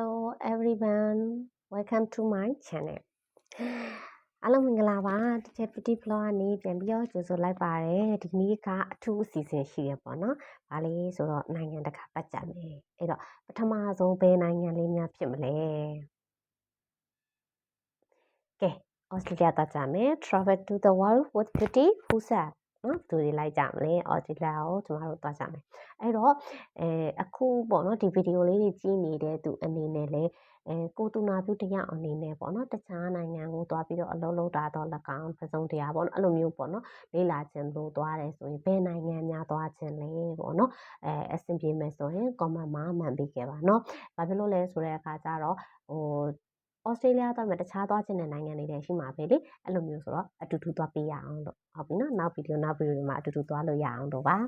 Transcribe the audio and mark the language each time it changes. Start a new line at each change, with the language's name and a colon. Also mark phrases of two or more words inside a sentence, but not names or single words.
English: everyone, welcome to my channel.
Burmese: အားလုံးမင်္ဂလာပါ teacher Diploma ကနေပြန်ပြီးတော့ကြိုဆိုလိုက်ပါတယ်ဒီနေ့ကအထူးအစီအစဉ်ရှိရပေါ့နော်။ဘာလဲဆိုတော့နိုင်ငံတကာပတ်ကြမယ်။အဲ့တော့ပထမဆုံးဘယ်နိုင်ငံလေးများဖြစ်မလဲ။ ကဲ Australia သွားကြမယ်
English: Travel to the world with beauty who said
Burmese: နော်သူတွေလိုက်ကြမလဲ Australia ကိုကျမတို့သွားကြမယ်။အဲ့တော့အခုပေါ့နော်ဒီဗီဒီယိုလေးတွေကြည့်နေတဲ့သူအနေနဲ့လည်းကိုတူနာပြုတယောက်အနေနဲ့ပေါ့နော်တခြားနိုင်ငံကိုသွားပြီးတော့အလုပ်လုပ်တာတော့၎င်း ပစုံတရားပေါ့နော်အဲ့လိုမျိုးပေါ့နော်လေ့လာခြင်းလို့သွားတယ်ဆိုရင်ဘယ်နိုင်ငံများသွားခြင်းလဲပေါ့နော်အဆင်ပြေမယ်ဆိုရင် comment မှာမှန်ပေးခဲ့ပါနော်။ဘာဖြစ်လို့လဲဆိုတဲ့အခါကျတော့Australia သွားမယ်တခြားသွားခြင်းတဲ့နိုင်ငံတွေလည်းရှိမှာပဲလေအဲ့လိုမျိုးဆိုတော့အတူတူသွားပေးရအောင်လို့ဟုတ်ပြီနော်နောက်ဗီဒီယိုတွေမှာအတူတူသွားလို့ရအောင်လို့ပါ